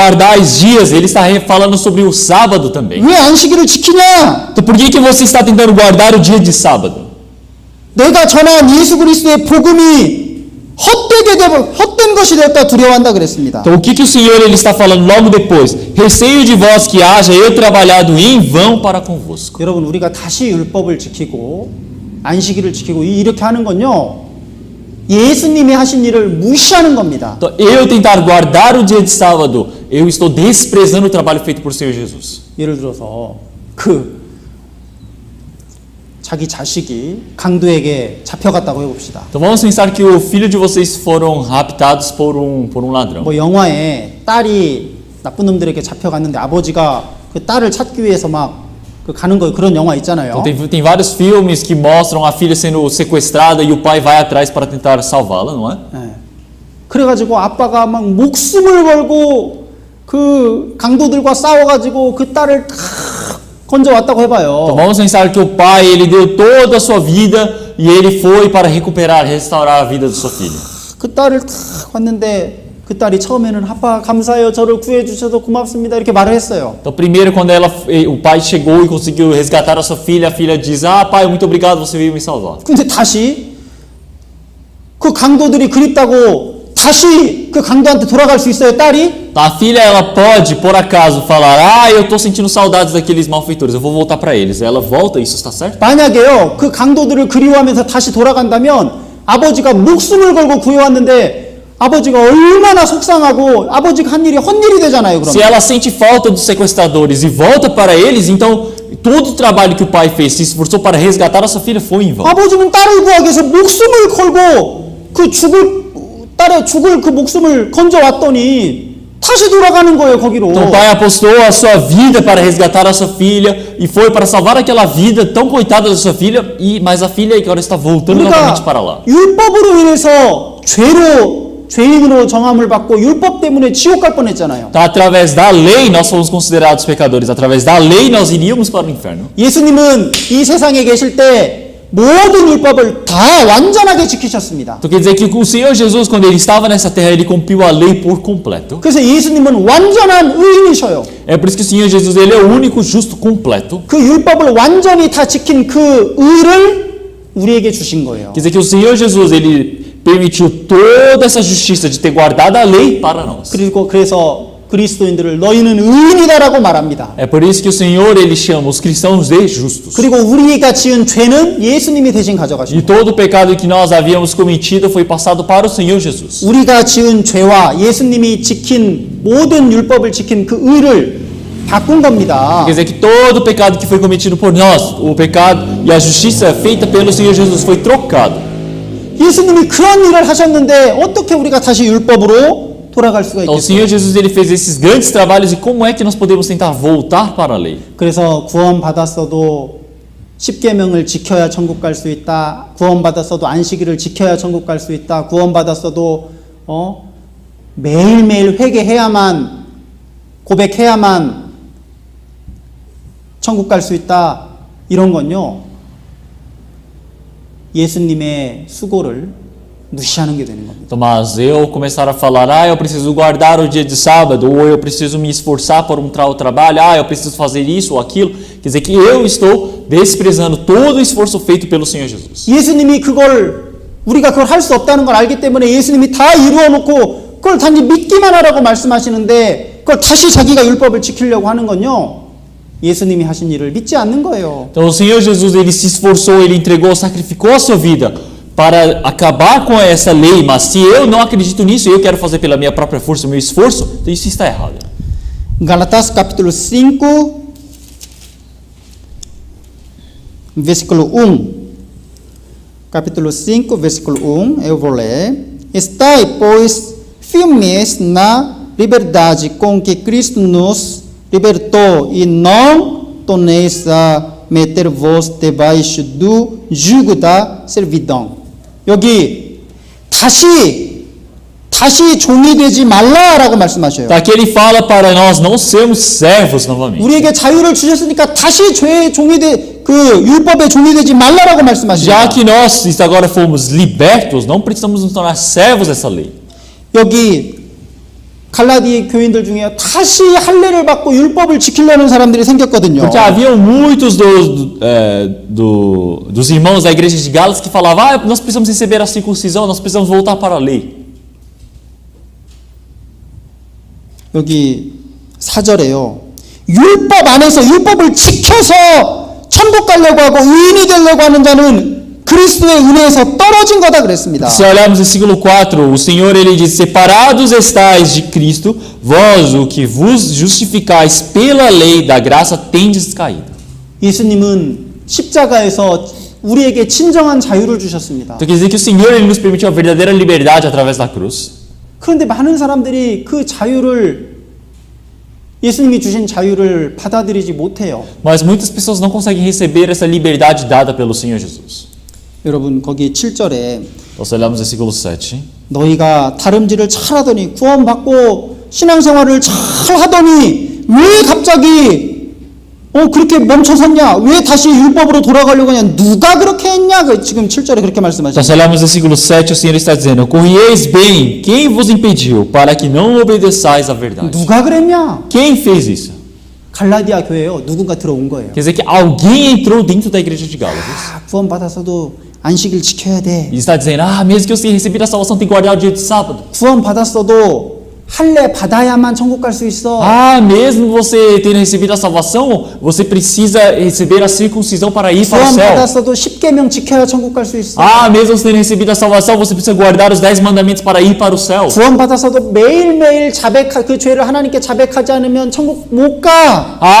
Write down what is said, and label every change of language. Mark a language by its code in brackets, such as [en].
[pt] guardar os dias, ele está falando sobre o sábado também. [ko] 왜 안식일을 지키냐? [pt] Então, por que você está tentando guardar o dia de sábado? [ko] 내가 전한 예수 그리스도의 복음이 헛된 것이 되었다 두려워한다 그랬습니다. [pt] Então, o que o Senhor ele está falando logo depois? Receio de vós que haja eu trabalhado em vão para convosco. [ko] 여러분 우리가 다시 율법을 지키고 안식일을 지키고 이렇게 하는 건요. 예수님이 하신 일을 무시하는 겁니다. [pt] Então, eu tentar guardar o dia de sábado, eu estou desprezando o trabalho feito por Senhor Jesus. [ko] 예를 들어서 자기 자식이 강도에게 잡혀갔다고 해봅시다. [pt] Então vamos pensar que o filho de vocês foram raptados por um ladrão. [ko] 뭐 영화에 딸이 나쁜 놈들에게 잡혀갔는데 아버지가 그 딸을 찾기 위해서 막 가는 거 그런 영화 있잖아요. [pt] Então tem vários filmes que mostram a filha sendo sequestrada e o pai vai atrás para tentar salvá-la, não é? [ko] 네. 그래가지고 아빠가 막 목숨을 걸고 그 강도들과 싸워가지고 그 딸을 다 건져왔다고 해봐요. [pt] Então vamos pensar que o pai ele deu toda a sua vida e ele foi para recuperar, restaurar a vida de sua filha. [ko] 그 딸을 다 왔는데 그 딸이 처음에는 아빠 감사해요. 저를 구해 주셔서 고맙습니다. 이렇게 말을 했어요. [pt] Então primeiro quando o pai chegou e conseguiu resgatar a filha diz: "Ah, pai, muito obrigado, você veio me salvar." [ko] 근데 다시 그 강도들이 그립다고 다시 그 강도한테 돌아갈 수 있어요, 딸이? [pt] A filha ela pode por acaso falar: "Ah, eu estou sentindo saudades daqueles malfeitores, eu vou voltar para eles." Ela volta, isso está certo? [ko] 만약에요, 그 강도들을 그리워하면서 다시 돌아간다면 아버지가 목숨을 걸고 구해왔는데 아버지가 얼마나 속상하고 아버지가 한 일이 헛일이 되잖아요. 그러면. [pt] Se ela sente falta dos sequestradores e volta para eles, então todo o trabalho que o pai fez, se esforçou para resgatar a sua filha, foi em vão. [ko] 아버지는 딸을 구하기 위해서 목숨을 걸고 그 딸의 죽을 그 목숨을 건져왔더니 다시 돌아가는 거예요, 거기로. [pt] Então o pai apostou a sua vida para resgatar a sua filha e foi para salvar aquela vida tão coitada da sua filha, mas a filha agora está voltando novamente para lá. [ko] 율법으로 인해서 죄인으로 정함을 받고 율법 때문에 지옥 갈 뻔했잖아요. [pt] Então, através da lei nós fomos considerados pecadores. Através da lei nós iríamos para o inferno. [ko] 예수님은 이 세상에 계실 때 모든 율법을 다 완전하게 지키셨습니다. [pt] Então quer dizer que o Senhor Jesus, quando ele estava nessa terra, ele cumpriu a lei por completo. [ko] 그래서 예수님은 완전한 의인이셔요. [pt] É por isso que o Senhor Jesus ele é o único justo completo. [ko] 그 율법을 완전히 다 지킨 그 의를 우리에게 주신 거예요. [pt] Quer dizer que o Senhor Jesus ele permitiu toda essa justiça de ter guardado a lei para nós. [ko] 그래서 그리스도인들을 너희는 의인이다라고 말합니다. [pt] É por isso que o Senhor ele chama os cristãos de justos. [ko] 그리고 우리가 지은 죄는 예수님이 대신 [pt] E [ko] 가져가시고 [pt] todo o pecado que nós havíamos cometido foi passado para o Senhor Jesus. [ko] 우리가 지은 죄와 예수님이 지킨 모든 율법을 지킨 그 의를 바꾼 겁니다. [pt] Quer dizer que todo o pecado que foi cometido por nós, o pecado e a justiça feita pelo Senhor Jesus foi trocado. [ko] 예수님이 그런 일을 하셨는데 어떻게 우리가 다시 율법으로 돌아갈 수가 [pt] Então, o Senhor Jesus ele fez esses grandes trabalhos e como é que nós podemos tentar voltar para a lei? [ko] 그래서 구원 받았어도 십계명을 지켜야 천국 갈 수 있다. 구원 받았어도 안식일을 지켜야 천국 갈 수 있다. 구원 받았어도 매일매일 회개해야만 고백해야만 천국 갈 수 있다. 이런 건요. 예수님의 수고를 무시하는 게 되는 겁니다. [pt] Então, mas eu começar a falar, eu preciso guardar o dia de sábado, ou eu preciso me esforçar por um trabalho, eu preciso fazer isso ou aquilo, quer dizer que eu estou desprezando todo o esforço feito pelo Senhor Jesus. [ko] 예수님이 우리가 그걸 할 수 없다는 걸 알기 때문에 예수님이 다 이루어 놓고 그걸 단지 믿기만 하라고 말씀하시는데 그걸 다시 자기가 율법을 지키려고 하는 건요. 예수님이 하신 일을 믿지 않는 거예요. [pt] Então o Senhor Jesus ele se esforçou, ele entregou, sacrificou a sua vida para acabar com essa lei, mas se eu não acredito nisso, eu quero fazer pela minha própria força, meu esforço, então isso está errado. Galatas capítulo 5 versículo 1. Capítulo 5 versículo 1, eu vou ler. Estai, pois, firmes na liberdade com que Cristo nos libertou e não torneis a meter-vos debaixo do jugo da servidão. [ko] 여기 다시 다시 종이 되지 말라라고 말씀하셔요. [pt] Tá, que ele fala para nós não sermos servos novamente. [ko] 우리에게 자유를 주셨으니까 다시 죄의 종이 율법의 종이 되지 말라라고 말씀하시죠. [pt] Já que nós agora fomos libertos, não precisamos nos tornar servos dessa lei. [ko] 여기 갈라디 교인들 중에 다시 할례를 받고 율법을 지키려는 사람들이 생겼거든요. [pt] Porque havia muitos dos irmãos da igreja de Gálatas que falavam: nós precisamos receber a circuncisão, nós precisamos voltar para a lei. [ko] 여기 4절에요. 율법 안에서 율법을 지켜서 천국 가려고 하고 의인이 되려고 하는 자는 그리스도의 은혜에서 떨어진 거다 그랬습니다. [pt] Se olharmos no versículo 4, o Senhor ele diz: separados estáis de Cristo, vós o que vos justificais pela lei da graça tendes caído. [ko] 예수님은 십자가에서 우리에게 진정한 자유를 주셨습니다. [pt] Então quer dizer que o Senhor ele nos permitiu a verdadeira liberdade através da cruz. [ko] 그런데 많은 사람들이 그 자유를 예수님이 주신 자유를 받아들이지 못해요. [pt] Mas muitas pessoas não conseguem receber essa liberdade dada pelo Senhor Jesus. [ko] 여러분 거기 7절에 [pt] Então, se olharmos no versículo 7, [ko] 너희가 다름질을 잘하더니 구원받고 신앙생활을 잘하더니 왜 갑자기 그렇게 멈춰섰냐? 왜 다시 율법으로 돌아가려고 하냐? 누가 그렇게 했냐? 지금 7절에 그렇게 말씀하시죠. [pt] se olharmos no versículo 7, o Senhor está dizendo: corrieis bem, quem vos impediu, para que não obedeçais à verdade? [ko] 누가 그랬냐? [pt] Quem fez isso? [ko] 갈라디아 교회요. 누군가 들어온 거예요. [pt] Quer dizer que alguém entrou dentro da igreja de Gálatas. [ko] 구원받았어도 안식일 지켜야 돼. [pt] E está dizendo: mesmo que eu tenha recebido a salvação, tem que guardar o dia de sábado. [ko] 구원받았어도 할례 받아야만 천국 갈 수 있어. [pt] Mesmo você tendo recebido a salvação, você precisa receber a circuncisão para ir para o céu. [ko] 구원받았어도 10계명 지켜야 천국 갈 수 있어. [pt] Mesmo você tendo recebido a salvação, você precisa guardar os 10 mandamentos para ir para o céu. [ko] 구원받았어도 매일매일 그 죄를 하나님께 자백하지 않으면 천국 못 가.